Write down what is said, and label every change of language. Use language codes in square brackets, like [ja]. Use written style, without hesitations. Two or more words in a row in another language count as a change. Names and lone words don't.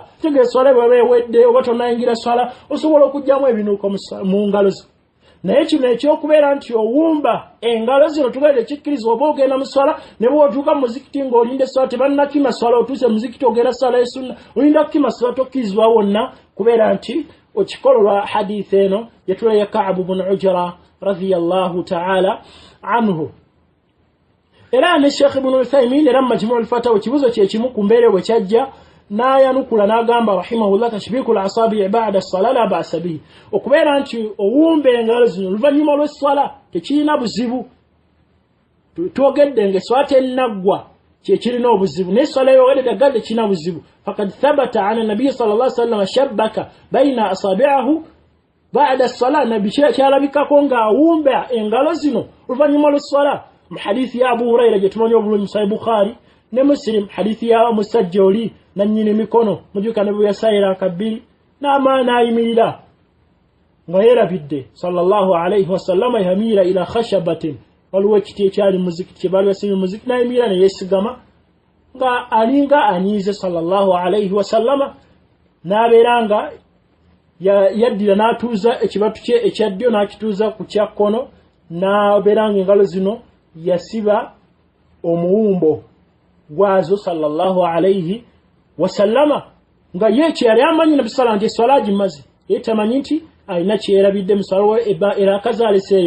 [lg] Kitegeeza swala bw'eba ewedde oba tonayingira swala osobola okujjamu ebinuuko mu ngalo zo. Naye kino ekyokubeera nti owumba engalo zino tugaire ekikkirizibwa oba ogenda mu swala ne bw'otuuka mu muzikiti ng'olinda esswala tebannakima swala otuuse mu muzikiti ogenda swala y'esunna olinda kukima swala tokkirizibwa wonna kubeera nti okikola olwa hadiisi eno yatula ya Ka'b ibn Ujra [ar] رضي الله تعالى عنه. [lg] Era ne Sheikh Ibn Uthaymin era Majmu' al-Fatawa kibuzo kye kimu ku mbeere bwe kyajja n'ayanukula n'agamba [ar] رحمه الله تشبيك الأصابع بعد الصلاة لا بأس به. [lg] Okubeera nti owumba engalo zino oluvannyuma lw'esswala tekirina buzibu. Twogedde ng'esswala tennaggwa kyekirina obuzibu n'esswala yowedde tagadde kirina buzibu. [ar] فقد ثبت على النبي صلى الله عليه وسلم شبك بين أصابعه بعد الصلاة. [lg] Nabi kyalabikako ng'awumba engalo zino oluvannyuma lw'esswala. Mu hadithi ya Abu Hurayra gye tumanyi obulungi mu Sahih Bukhari ne Muslim, hadithi ya musajja oli nannyini mikono mujuka ne bwe yasayira akabbiri n'ayimirira nga yeerabidde [ar] صلى الله عليه وسلم يميل إلى خشبة, [lg] waliwo ekiti ekyali muzikiti kye baali basimye muzikiti n'ayimirira ne yeesigama nga alinga anyiize [ar] صلى الله عليه وسلم, [lg] n'abeera nga yaddira n'atuuza ekibatu kye ekya ddyo n'akituuza ku kya kkono, n'abeera nga engalo zino yasiba omuwumbo gwazo [ar] صلى الله عليه وسلم, [lg] nga ye kyeyali amanyi Nabi sallallahu nti esswala agimaze, ye tamanyi nti alina kyeyerabidde mu swala era akazaaleseeyo.